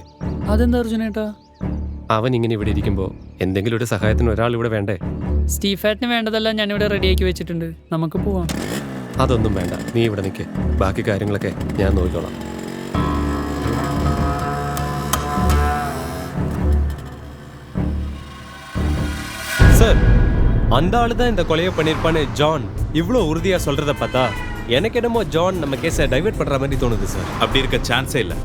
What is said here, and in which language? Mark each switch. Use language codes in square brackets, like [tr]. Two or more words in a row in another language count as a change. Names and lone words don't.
[ml] അതെന്താ അർജുനേട്ടാ? അവൻ ഇങ്ങനെ ഇവിടെ ഇരിക്കുമ്പോൾ എന്തെങ്കിലും ഒരു സഹായത്തിന് ഒരാൾ ഇവിടെ വേണ്ടേ? സ്റ്റീഫേട്ടിന് വേണ്ടതെല്ലാം ഞാനിവിടെ റെഡിയാക്കി വെച്ചിട്ടുണ്ട്, നമുക്ക് പോവാം. അതൊന്നും വേണ്ട, നീ ഇവിടെ നിൽക്ക്. ബാക്കി കാര്യങ്ങളൊക്കെ ഞാൻ നോക്കിക്കോളാം. [ta] சார், அந்த ஆளு தான் இந்த கொலையை பண்ணியிருப்பான்னு ஜான் இவ்வளோ உறுதியாக சொல்கிறத பார்த்தா எனக்கு என்னமோ ஜான் நம்ம கேஸை டைவர்ட் பண்ணுற மாதிரி தோணுது சார். அப்படி இருக்க சான்ஸே இல்லை.